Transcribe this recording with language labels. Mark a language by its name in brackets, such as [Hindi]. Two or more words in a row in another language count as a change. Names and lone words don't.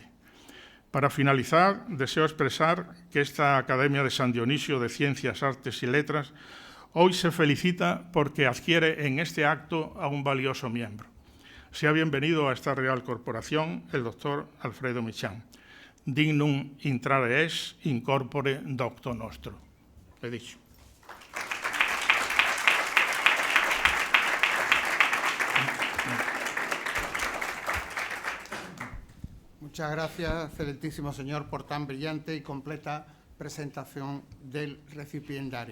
[Spanish] Para finalizar, deseo expresar que esta Academia de San Dionisio de Ciencias, Artes y Letras hoy se felicita porque adquiere en este acto a un valioso miembro. Sea bienvenido a esta Real Corporación el doctor Alfredo Michan. [Latin] Dignum intrare es, in corpore docto nostro. [Spanish] He dicho. Muchas gracias, excelentísimo señor, por tan brillante y completa presentación del recipiendario.